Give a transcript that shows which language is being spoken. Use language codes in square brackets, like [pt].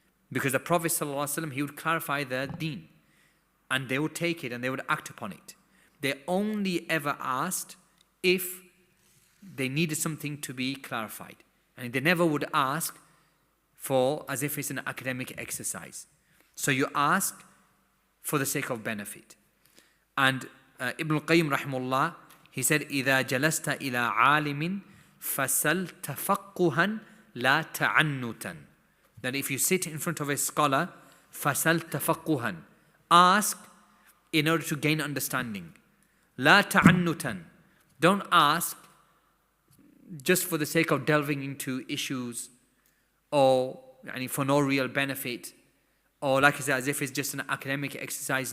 [en] Because the Prophet sallallahu alaihi wasallam, he would clarify their deen, and they would take it and they would act upon it. They only ever asked if they needed something to be clarified. And they never would ask for as if it's an academic exercise. So you ask for the sake of benefit. And Ibn al-Qayyim rahimahullah, he said, [ar] إِذَا جَلَسْتَ إِلَىٰ عَالِمٍ فَسَلْ تَفَقُّهًا لَا تَعَنُّتًا. [en] That if you sit in front of a scholar, [ar] فَسَلْ تَفَقُّهًا, [en] ask in order to gain understanding. [ar] لَا تَعَنُّتًا, [en] don't ask just for the sake of delving into issues or for no real benefit, or like I said, as if it's just an academic exercise.